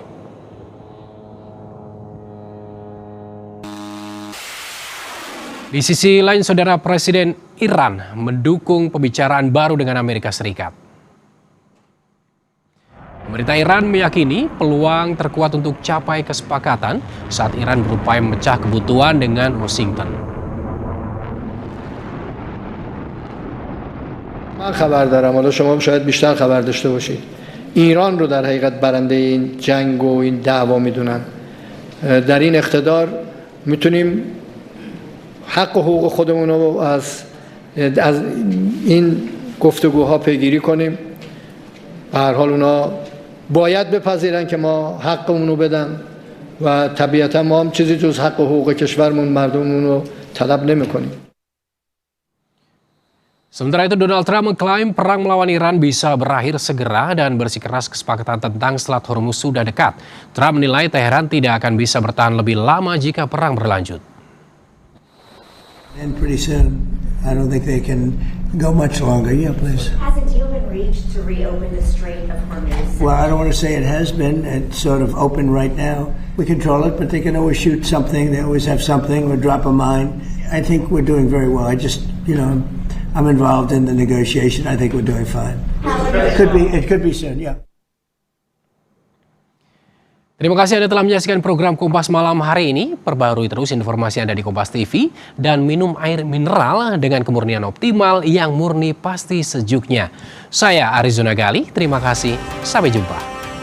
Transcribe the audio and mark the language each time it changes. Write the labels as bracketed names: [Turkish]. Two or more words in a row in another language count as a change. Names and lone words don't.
[Indonesian] Di sisi lain, saudara, Presiden Iran mendukung pembicaraan baru dengan Amerika Serikat. Pemerintah Iran meyakini peluang terkuat untuk capai kesepakatan saat Iran berupaya memecah kebutuhan dengan Washington. [Persian] من خبر دارم، حالا شما شاید بیشتر خبر داشته باشید ایران رو در حقیقت برنده این جنگ و این دعوا میدونن. در این اقتدار میتونیم حق و حقوق خودمون رو از این گفتگوها پیگیری کنیم. به هر حال اونا باید بپذیرن که ما حقمون رو بدن و طبیعتا ما هم چیزی جز حق و حقوق کشورمون مردممون رو طلب نمی‌کنیم. [Indonesian] Sementara itu Donald Trump mengklaim perang melawan Iran bisa berakhir segera dan bersikeras kesepakatan tentang Selat Hormuz sudah dekat. Trump menilai Teheran tidak akan bisa bertahan lebih lama jika perang berlanjut. [English] And pretty soon, I don't think they can go much longer. Yeah, please. Has a deal been reached to reopen the Strait of Hormuz? Well, I don't want to say it has been. It's sort of open right now. We control it, but they can always shoot something. They always have something or drop a mine. I think we're doing very well. I just, I'm involved in the negotiation. I think we're doing fine. It could be soon, yeah. [Indonesian] Terima kasih Anda telah menyaksikan program Kompas Malam hari ini. Perbarui terus informasi Anda di Kompas TV dan minum air mineral dengan kemurnian optimal yang murni pasti sejuknya. Saya Arizona Gali, terima kasih. Sampai jumpa.